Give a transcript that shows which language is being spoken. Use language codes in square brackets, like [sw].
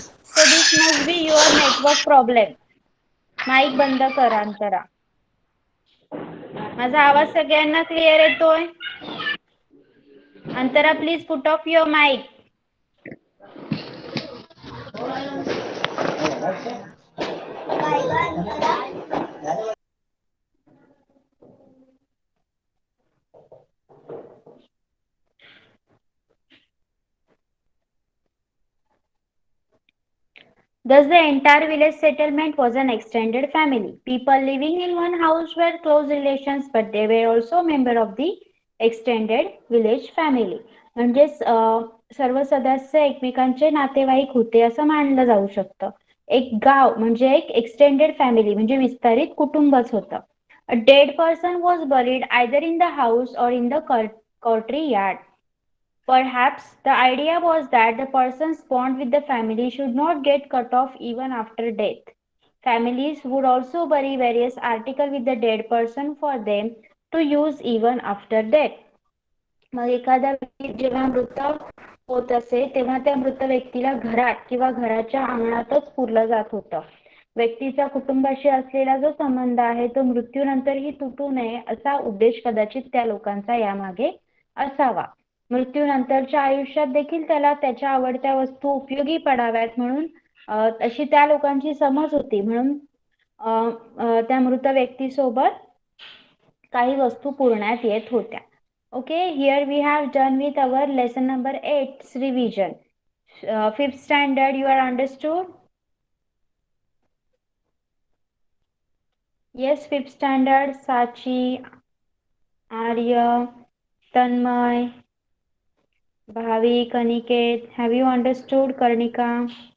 [en] So this must be your network problem. [mr] Mic बंद करा अंतरा. माझा आवाज सगळ्यांना क्लिअर येतोय? [en] Antara please put off your mic. Thus, the entire village settlement was an extended family. People living in one house were close relations, but they were also member of the extended village family. [mr] म्हणजे सर्व सदस्य एकमेकांचे नातेवाईक होते असं मानलं जाऊ शकतं. एक गाव म्हणजे एक [en] extended family [mr] म्हणजे विस्तारित कुटुंबच होतं. [en] A dead person was buried either in the house or in the country yard. Perhaps the idea was that the person's bond with the family should not get cut off even after death. Families would also bury various articles with the dead person for them to use even after death. [mr] मग एखादा व्यक्ती जेव्हा मृत होत असे तेव्हा त्या मृत व्यक्तीला घरात किंवा घराच्या अंगणातच पुरलं जात होतं. व्यक्तीचा कुटुंबाशी असलेला जो संबंध आहे तो मृत्यूनंतरही तुटू नये असा उद्देश कदाचित त्या लोकांचा यामागे असावा. मृत्यूनंतरच्या आयुष्यात देखील त्याला त्याच्या आवडत्या वस्तू उपयोगी पडाव्यात म्हणून अशी त्या लोकांची समज होती. म्हणून त्या मृत व्यक्तीसोबत काही वस्तू पुरण्यात येत होत्या. [en] Okay, here we have done with our lesson number 8's revision. 5th standard you are understood? Yes, 5th standard, Sachi, Arya, Tanmay, Bhavik, Aniket, have you understood? Karnika?